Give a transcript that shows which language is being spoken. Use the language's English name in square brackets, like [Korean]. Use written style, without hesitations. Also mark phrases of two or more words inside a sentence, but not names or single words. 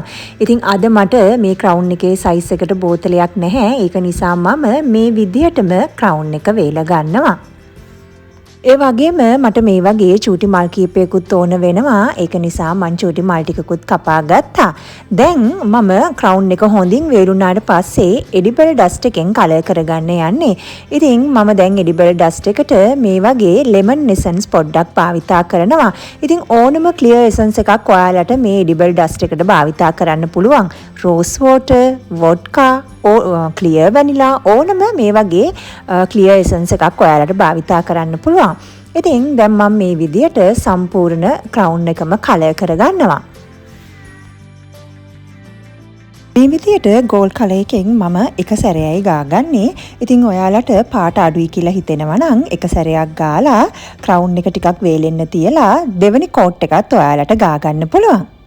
[Sinhala] ඉතින් අද මට මේ crown එකේ size එකට බෝතලයක් නැහැ. ඒක නිසා මම මේ විදියටම crown එක වේලා ගන්නවා. ඒ වගේම මට මේ වගේ චූටි මල් කීපයකුත් ඕන වෙනවා. ඒක නිසා මම චූටි මල් ටිකකුත් කපා ගත්තා. දැන් මම crown එක හොඳින් වේලුණාට පස්සේ [English] edible dust [Sinhala] එකෙන් කලර් කරගන්න යන්නේ. ඉතින් මම දැන් [English] edible dust [Sinhala] එකට මේ වගේ [English] lemon essence [Sinhala] පොඩ්ඩක් භාවිතා කරනවා. ඉතින් ඕනම [English] clear essence [Sinhala] එකක් ඔයාලට මේ [English] edible dust [Sinhala] එකට භාවිතා කරන්න පුළුවන්. [English] rose water, vodka, clear vanilla [Sinhala] ඕනම මේ වගේ [English] clear essence [Sinhala] එකක් ඔයාලට භාවිතා කරන්න පුළුවන්. ඉතින් දැන් මම මේ විදියට සම්පූර්ණ crown එකම කලර් කරගන්නවා. මේ විදියට [English] gold color [Sinhala] එකෙන් මම එක සැරයයි ගාගන්නේ. ඉතින් ඔයාලට පාට අඩුයි කියලා හිතෙනවා නම් එක සැරයක් ගාලා crown එක ටිකක් වේලෙන්න තියලා දෙවෙනි coat එකත් ඔයාලට ගා ගන්න පුළුවන්.